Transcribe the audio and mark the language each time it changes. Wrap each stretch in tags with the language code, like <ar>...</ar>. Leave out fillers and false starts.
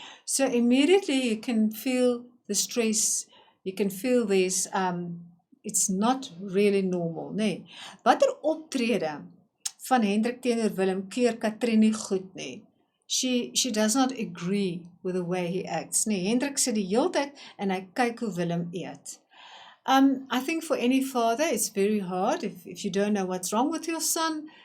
<en>So immediately you can feel the stress. You can feel this, it's not really normal, nee.</en> <af>Watter optrede van Hendrik teenoor Willem keer Katrien nie goed nie.</af> <en>She does not agree with the way he acts, nee.</en> <af>Hendrik sit die hele tyd en hy kyk hoe Willem eet.</af> <en>I think for any father it's very hard if you don't know what's wrong with your son.</en>